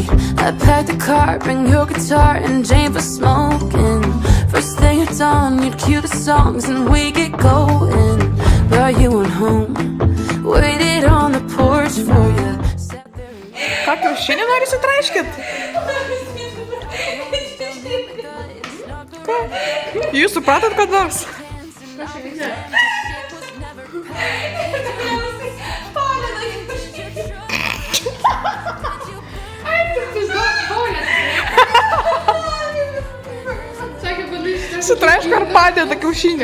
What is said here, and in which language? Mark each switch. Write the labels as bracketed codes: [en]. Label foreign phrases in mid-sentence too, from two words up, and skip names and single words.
[en] I packed a car, bring your guitar and Jane for smoking. First thing at dawn, you'd cue the songs and we get going. But you went home, waited on the porch for you. [lt] Ką kiaušinį nori sutraiškit? Ką? Jūs supratot, kad nors? Sutraiško ar padėta kiaušinį?